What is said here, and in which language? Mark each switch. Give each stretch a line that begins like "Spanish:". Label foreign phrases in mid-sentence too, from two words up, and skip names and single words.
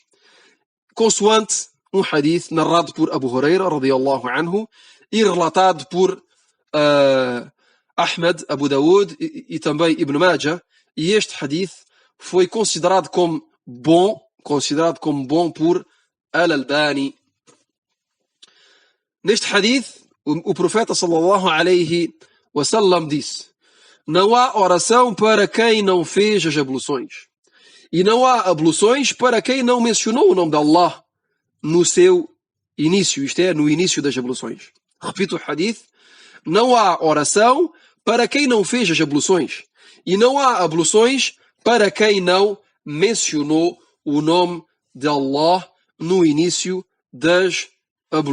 Portuguese: Consoante um hadith narrado por Abu Huraira,
Arabic: رضي الله عنه,
Portuguese: e relatado por Ahmad, Abu Dawud e também Ibn Majah. E este hadith foi considerado como bom por Al-Albani. Neste hadith, o profeta
Arabic: صلى الله عليه وسلم
Portuguese: disse: não há oração para quem não fez as abluções, e não há abluções para quem não mencionou o nome de Allah no seu início, isto é, no início das abluções. Repito o hadith: não há oração para quem não fez as abluções, e não há abluções para quem não mencionou o nome de Allah no início das abluções.